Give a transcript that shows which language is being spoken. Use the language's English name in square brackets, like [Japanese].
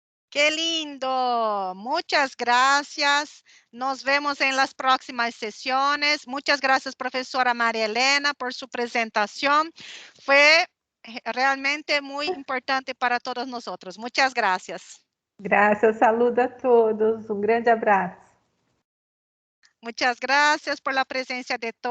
[Spanish] Qué lindo. Muchas gracias. Nos vemos en las próximas sesiones. Muchas gracias, profesora María Elena, por su presentación. Fue realmente muy importante para todos nosotros. Muchas gracias. [Portuguese] Graças, [Spanish] saludo a todos. [Portuguese] Um grande abraço. [Spanish] Muchas gracias por la presencia de todos.